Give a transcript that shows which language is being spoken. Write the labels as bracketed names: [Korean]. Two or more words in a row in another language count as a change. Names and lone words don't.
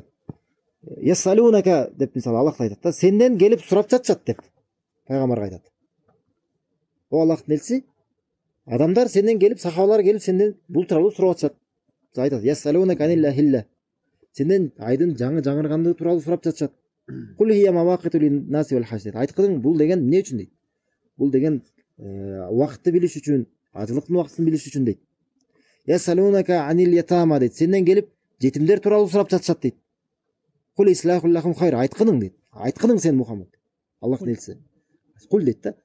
[Kyrgyz] Яссалунака деп мисалы Аллах айтат да, сенден келип сурап жатышат деп пайгамбарга айтат. О Аллахтын элчиси, адамдар сенден келип, сахабалар келип сенден бул тууралуу сурап жатышат. Айтат, [Arabic] يسألونك عن الأهلة. [Kyrgyz] Сенден айдын жаңырганды тууралуу сурап жатышат. [Arabic] قل هي مواقيت للناس والحج. [Kyrgyz] Айткылың, бул деген эмне үчүн дейт? Бул деген убакытты билиш үчүн, ажылыктын убактысын билиш үчүн дейт. [Arabic] يسألونك عن اليتامى [Kyrgyz] дейт. Сенден келип жетимдер тууралуу сурап жатышат дейт. [Arabic] قل إصلاح لهم خير. [Kyrgyz] Айткылың дейт. Айткылың сен Мухаммад. Аллахтын элчиси. Кул дейт да.